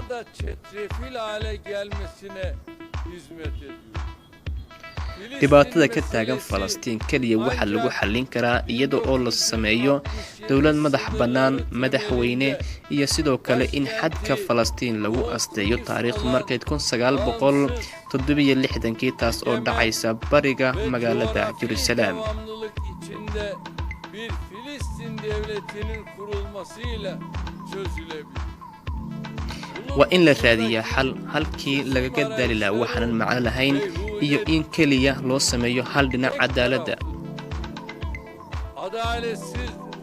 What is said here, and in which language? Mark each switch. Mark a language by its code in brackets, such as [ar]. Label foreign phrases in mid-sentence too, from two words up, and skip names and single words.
[so] dhibaatada ka taagan Falastiin kaliya waxa lagu xallin karaa iyada oo la sameeyo dawlad madax bannaan madaxweyne iyo sidoo kale in xadka Falastiin lagu asteeyo taariikh markay 1967 taas oo dhacaysa bariga magaalada Jerusalem [tr] bir Filistin devletinin kurulmasıyla çözülebilir [so] waa in la raadiyaa xal halkii laga gadali lahaa waxaan macno lahayn iyo in kaliya loo sameeyo hal dhinac cadaaladda adaletsiz